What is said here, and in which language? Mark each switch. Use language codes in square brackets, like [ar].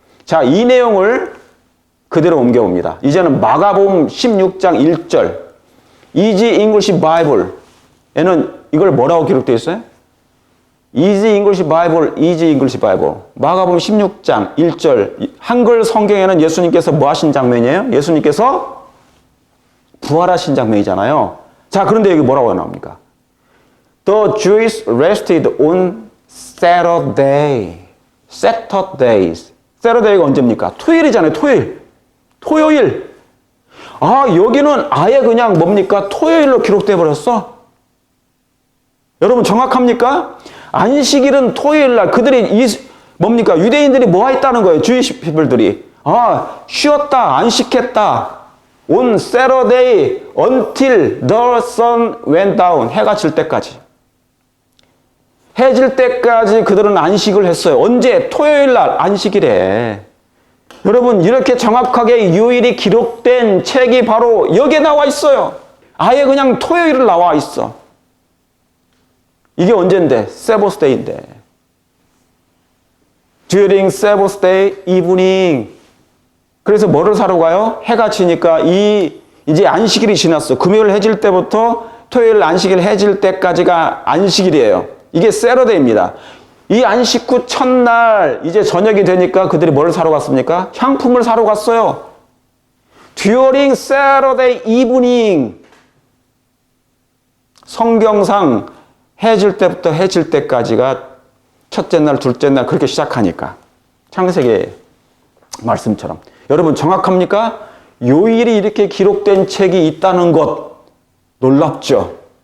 [ko] 자, 이 내용을 그대로 옮겨봅니다. 이제는 마가복음 16장 1절 Easy English Bible에는 이걸 뭐라고 기록되어 있어요? Easy English Bible, Easy English Bible. 마가복음 16장 1절 한글 성경에는 예수님께서 뭐 하신 장면이에요? 예수님께서 부활하신 장면이잖아요. 자, 그런데 여기 뭐라고 나옵니까? [en] The Jews rested on Saturday. Saturdays. [ko] Saturday가 언제입니까? 토요일이잖아요. 토요일. 아, 여기는 아예 그냥 뭡니까? 토요일로 기록돼 버렸어. 여러분 정확합니까? 안식일은 토요일 날 그들이 뭡니까? 유대인들이 뭐 했다는 거예요. 주이시 피플들이. 아, 쉬었다, 안식했다. [en] On Saturday until the sun went down. [ko] 해가 질 때까지. 해 질 때까지 그들은 안식을 했어요. 언제? 토요일 날 안식일에. 여러분 이렇게 정확하게 요일이 기록된 책이 바로 여기에 나와 있어요. 아예 그냥 토요일을 나와 있어. 이게 언젠데? 세버스데이인데. [en] During Sabbath day evening. [ko] 그래서 뭐를 사러 가요? 해가 지니까 이제 안식일이 지났어. 금요일 해질 때부터 토요일 안식일 해질 때까지가 안식일이에요. 이게 세러데이입니다. 이 안식 후 첫날 이제 저녁이 되니까 그들이 뭘 사러 갔습니까? 향품을 사러 갔어요. [en] During Saturday evening. [ko] 성경상 해질 때부터 해질 때까지가 첫째 날, 둘째 날 그렇게 시작하니까. 창세기 말씀처럼. 여러분 정확합니까? 요일이 이렇게 기록된 책이 있다는 것 놀랍죠?